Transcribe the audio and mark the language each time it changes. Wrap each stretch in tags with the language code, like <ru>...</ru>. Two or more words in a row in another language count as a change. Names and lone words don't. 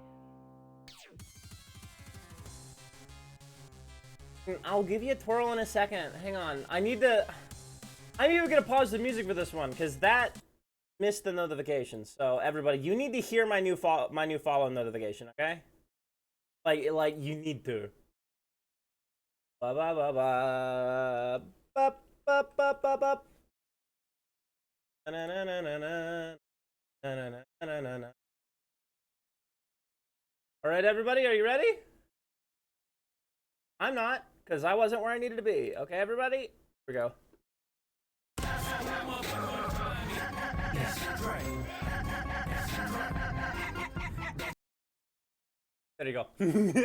<en>I'll give you a twirl in a second. Hang on. I'm even gonna pause the music for this one because that missed the notification. So everybody, you need to hear my new follow notification, okay? Like you need to. Ba ba ba ba ba ba ba ba ba. Na na na na na na na na na na. All right, everybody, are you ready? I'm not, because I wasn't where I needed to be. Okay, everybody? Here we go. There you go.</en>